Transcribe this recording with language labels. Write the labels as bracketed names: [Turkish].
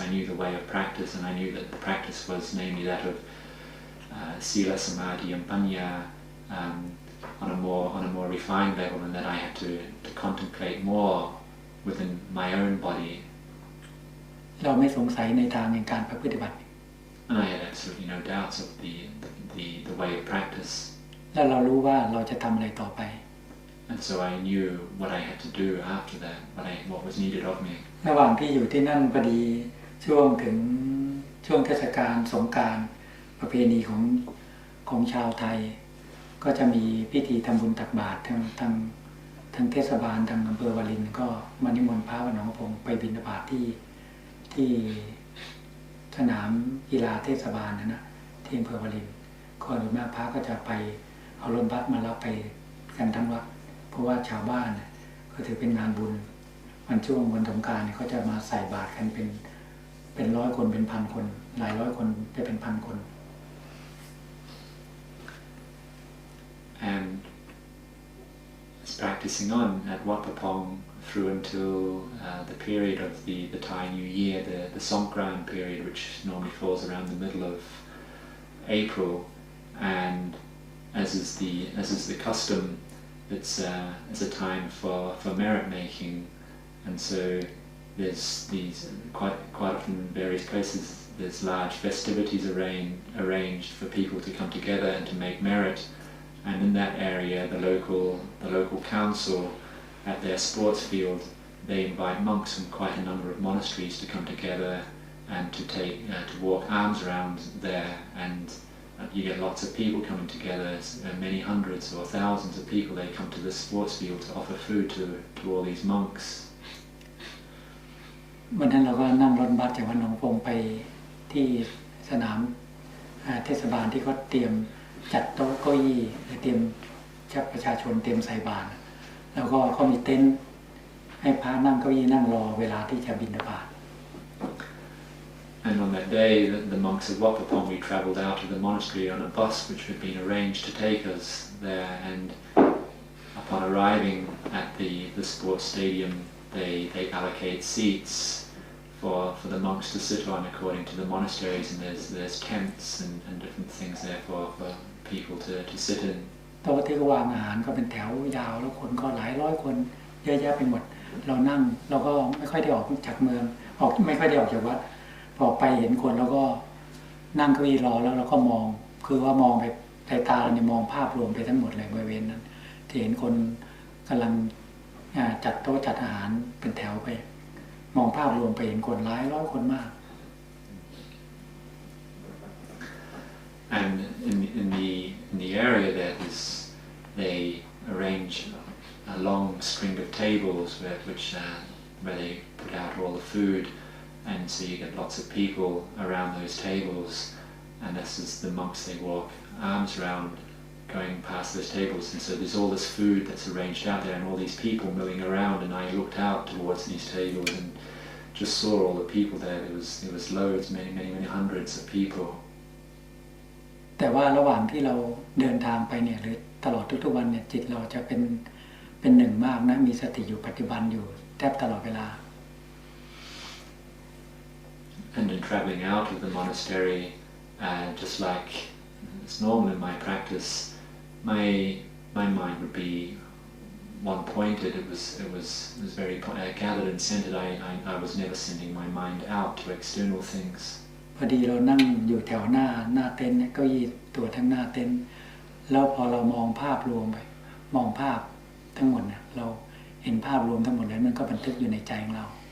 [English] I knew the way of practice, and I knew that the practice was namely that of sila, samadhi, and panya on a more refined level, and that I had to contemplate more within my own body. [Thai] เราไม่สงสัยในทางในการปฏิบัติ [English] And I had absolutely no doubts of the way of practice. [Thai] แล้วเรารู้ว่าเราจะทำอะไรต่อไป [English] And so I knew what I had to do after that, what was needed of me. [Thai] ระหว่างที่อยู่ที่นั่นพอดีช่วงเทศกาลสงกรานต์ประเพณีของชาวไทยก็จะมีพิธีทำบุญตักบาตรทางเทศบาลทางอำเภอวารินก็มานิมนต์พระวัดหนองพงไปบิณฑบาตที่ สนามกีฬาเทศบาลนะที่อำเภอวารินก็โดยมากพระก็จะไปเอารถบัสมารับไปกันทั้งวัดเพราะว่าชาวบ้านก็ถือเป็นงานบุญช่วงวันสงกรานต์เขาจะมาใส่บาตรกันเป็นร้อยคนเป็นพันคนหลายร้อยคนไปเป็นพันคน [English] And it's practicing on at Wat Pah Pong through until the period of the Thai New Year, the Songkran period, which normally falls around the middle of April, and as is the custom, it's a time for merit making, and so there's these quite often in various places there's large festivities arranged for people to come together and to make merit. And in that area, the local council at their sports field, they invite monks from quite a number of monasteries to come together and to walk almsround there, and you get lots of people coming together, many hundreds or thousands of people. They come to the sports field to offer food to all these monks. [Thai] วันนั้นเราก็นั่งรถบัสจากวัดหนองพงไปที่สนามเทศบาลที่เขาเตรียมจัดโต๊ะเก้าอี้เตรียมชักประชาชนเตรียมใส่บาตรแล้วก็เขามีเต็นท์ให้พระนั่งเก้าอี้นั่งรอเวลาที่จะบิณฑบาต [English] And on that day, the monks of Wat Pah Pong, we travelled out of the monastery on a bus which had been arranged to take us there, and upon arriving at the sports stadium, they allocate seats for the monks to sit on according to the monasteries, and there's tents and different things there for people to sit in. [Thai] โต๊ะที่วางอาหารก็เป็นแถวยาวแล้วคนก็หลายร้อยคนเยอะแยะไปหมดเรานั่งเราก็ไม่ค่อยได้ออกจากเมืองไม่ค่อยได้ออกจากวัดพอไปเห็นคนแล้วก็นั่งเก้าอี้รอแล้วเราก็มองคือว่ามองไปสายตาเราเนี่ยมองภาพรวมไปทั้งหมดเลยบริเวณนั้นที่เห็นคนกำลังจัดโต๊ะจัดอาหารเป็นแถวไปมองภาพรวมไปเห็นคนหลายร้อยคนมาก [English] And in the area there is they arrange a long string of tables where they put out all the food, and so you get lots of people around those tables, and this is the monks, they walk almsround going past those tables, and so there's all this food that's arranged out there and all these people milling around, and I looked out towards these tables and just saw all the people there. There was loads, many hundreds of people. [Thai] แต่ว่าระหว่างที่เราเดินทางไปเนี่ยหรือตลอดทุกๆวันเนี่ยจิตเราจะเป็นหนึ่งมากนะมีสติอยู่ปัจจุบันอยู่แทบตลอดเวลา [English] And in traveling out of the monastery, just like it's normal in my practice, my mind would be one-pointed. It was very gathered and centered. I was never sending my mind out to external things. [Thai] พอดีเรานั่งอยู่แถวหน้าเต็นท์เก้าอี้ตัวทั้งหน้าเต็นท์แล้วพอเรามองภาพรวมไปมองภาพทั้งหมดเนี่ยเราเห็นภาพรวมทั้งหมดแล้วมันก็บันทึกอยู่ในใจของเรา